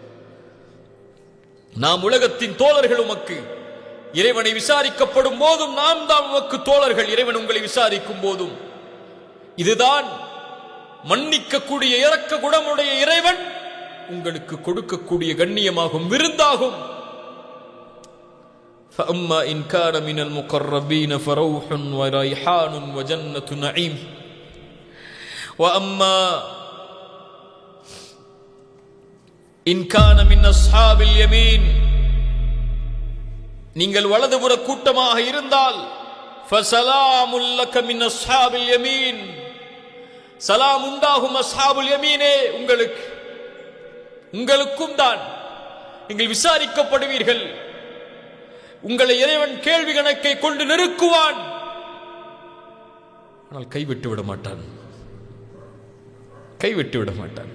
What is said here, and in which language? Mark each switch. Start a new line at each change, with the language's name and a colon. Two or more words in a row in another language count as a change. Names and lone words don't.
Tamil: நாம் உலகத்தின் தோழர்கள் உமக்கு. இறைவனை விசாரிக்கப்படும் போதும் நாம் தான் உமக்கு தோழர்கள். இறைவன் உங்களை விசாரிக்கும் போதும் இதுதான் மன்னிக்கக்கூடிய இரக்க குணமுடைய இறைவன் உங்களுக்கு கொடுக்கக்கூடிய கண்ணியமாகும், விருந்தாகும்.
Arabic: فَأَمَّا إِنْ كَانَ مِنَ الْمُقَرَّبِينَ فَرَوْحٌ وَرَيْحَانٌ وَجَنَّةُ نَعِيمٍ وَأَمَّا إِنْ كَانَ مِنْ أَصْحَابِ الْيَمِينِ,
Tamil: நீங்கள் வலதுபுற கூட்டமாக இருந்தால்
Arabic: فَسَلَامٌ لَكَ مِنْ أَصْحَابِ الْيَمِينِ,
Tamil: சலாம் உண்டாகும்
Arabic: أصحاب اليمين
Tamil: உங்களுக்கும் தான். நீங்கள் விசாரிக்கப்படுவீர்கள். உங்களை இறைவன் கேள்வி கணக்கை கொண்டு நெருக்குவான். ஆனால் கைவிட்டு விட மாட்டான், கைவிட்டு விட மாட்டான்.